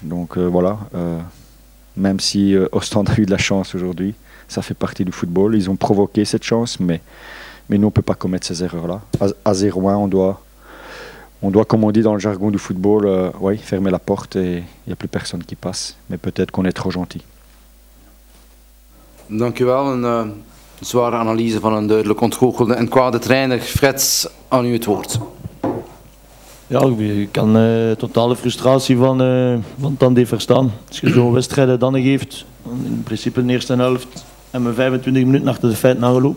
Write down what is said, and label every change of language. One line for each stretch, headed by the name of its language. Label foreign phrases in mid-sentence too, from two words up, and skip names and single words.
French: Donc voilà, même si Ostende a eu de la chance aujourd'hui, ça fait partie du football. Ils ont provoqué cette chance, mais nous on ne peut pas commettre ces erreurs-là. À 0-1, on doit, comme on dit dans le jargon du football, fermer la porte et il n'y a plus personne qui passe. Mais peut-être qu'on est trop gentil.
Dutch: Dank u wel. Een zware analyse van een duidelijk ontgoochelde en kwade trainer. Fred, aan u het woord. Ja, je kan totale frustratie van Tandé verstaan. Als je zo'n wedstrijd dan geeft, in principe in de eerste helft en we 25 minuten achter de feiten aangelopen.